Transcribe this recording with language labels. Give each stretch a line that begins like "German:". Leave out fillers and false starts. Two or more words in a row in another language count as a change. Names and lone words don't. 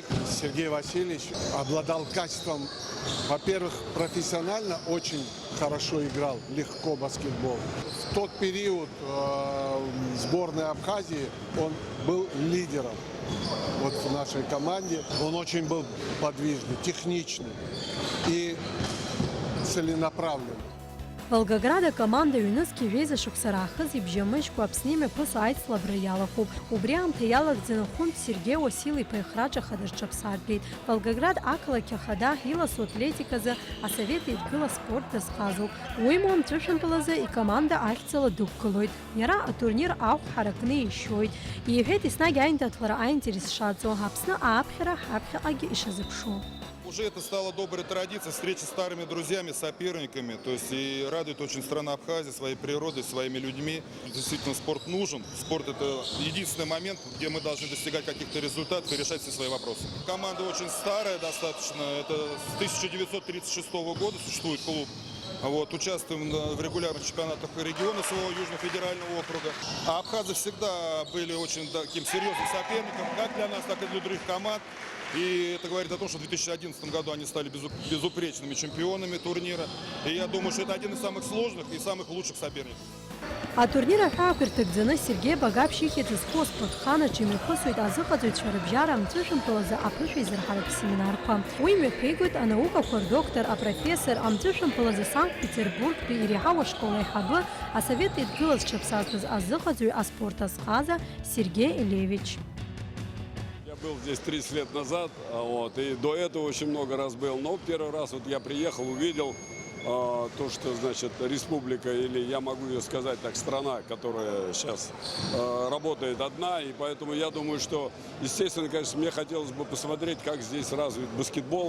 Russian: Сергей Васильевич обладал качеством, во-первых, профессионально очень хорошо играл, легко баскетбол. В тот период сборной Абхазии он был лидером. Вот в нашей команде он очень был подвижный, техничный и целенаправленный.
Abkhazian: Волгограда команда ҩнызқь иҩеиз ашықәсара аахыс ибжьамыжькәа Аԥсны имҩаԥысо аицлабра иалахәуп. Убри аамҭа иалагӡаны хәынтә Сергей Уасил-иԥа ихраҿ ахада рҿаԥсаатәеит. Волгоград ақалақь ахада иласу атлетиказы асовет еидгыла спорт дазҟазоуп. Уимоу Амтышәымпылазы икоманда ахьӡала дықәгылоит. Иара атурнир ахә ҳаракны ишьоит. Иҳәеит еснагь аиндаҭлара аинтерес шаҵо, Аԥсны ааԥхьара ҳаԥхьаҟагьы ишазыԥшу.
Russian: Уже это стало доброй традицией, встречи с старыми друзьями, соперниками. То есть и радует очень страна Абхазия своей природой, своими людьми. Действительно, спорт нужен. Спорт – это единственный момент, где мы должны достигать каких-то результатов и решать все свои вопросы. Команда очень старая достаточно. Это с 1936 года существует клуб. Вот, участвуем в регулярных чемпионатах региона своего Южно-федерального округа. А абхазы всегда были очень таким серьезным соперником, как для нас, так и для других команд. И это говорит о том, что в 2011 году они стали безупречными чемпионами турнира. И я думаю, что это один из самых сложных и самых лучших соперников.
Abkhazian: Атурнир аҳәаақәа ирҭагӡаны Сергей Багаԥшь ихьӡ зху аспортхан аҿы имҩаԥысуеит азыҟаҵаҩцәа рыбжьара Амтышәымпылазы аԥышәа изырҳаратә семинарқәа. Уи имҩаԥигоит анаукақәа рдоктор, апрофессор, Амтышәымпылазы Санкт-Петербургтәи иреиҳау ашкол аиҳабы, асовет еидгыла зҽаԥсазтәыз азыҟаҵаҩ аспорт азҟаза Сергей Елевич.
Russian: Был здесь 30 лет назад, вот, и до этого очень много раз был. Но первый раз вот я приехал, увидел то, что, значит, республика, или я могу ее сказать так, страна, которая сейчас работает одна. И поэтому я думаю, что, естественно, конечно, мне хотелось бы посмотреть, как здесь развит баскетбол.